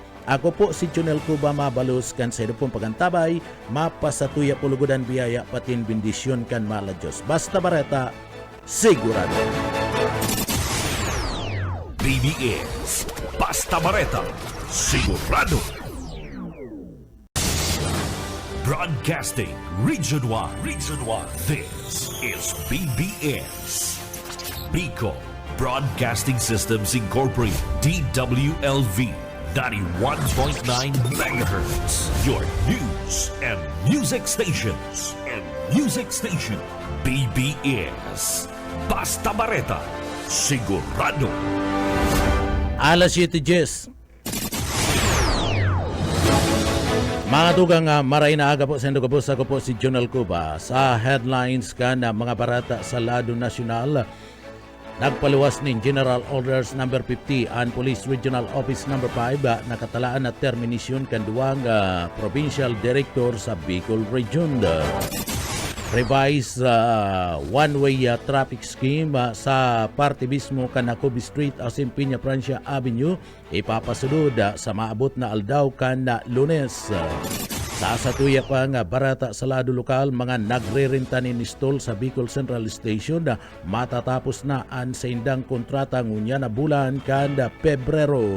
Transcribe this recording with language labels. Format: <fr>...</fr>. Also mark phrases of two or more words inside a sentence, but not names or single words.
<bik>Ako po si Junel Cuba Mabalos kan sa pong pagantabay, mapasatuya pulugudan biyaya patin bendisyon kan mala Diyos. Basta barata, sigurado. BBS Basta Bareta, sigurado.</bik> <en>Broadcasting Region 1. Region 1. This is BBS. Bicol Broadcasting Systems Incorporated. DWLV. 91.9 megahertz. Your news and music stations.</en> <bik>BBS. Basta Bareta. Sigurado. Alas 7:10. Mga tugang maray na aga po sa Indo Kapos, ako po si Jonal Cuba. Sa headlines ka na mga barata sa lado nasyonal, nagpaluwas ni General Orders No. 50 and Police Regional Office No. 5 nakatalaan na termination kan duwang Provincial Director sa Bicol Region.</bik> <en>Revised one-way traffic scheme</en> <bik>sa parte mismo kan Nacobi Street asin Piña Francia Avenue ipapasunod sa maabot na aldaw kan Lunes. Sa satuya pa nga barata sa lado lokal, mga nagre-renta ni Nistol sa Bicol Central Station na matatapos na ang sa indang kontrata ngunya na bulan kan Pebrero.</bik>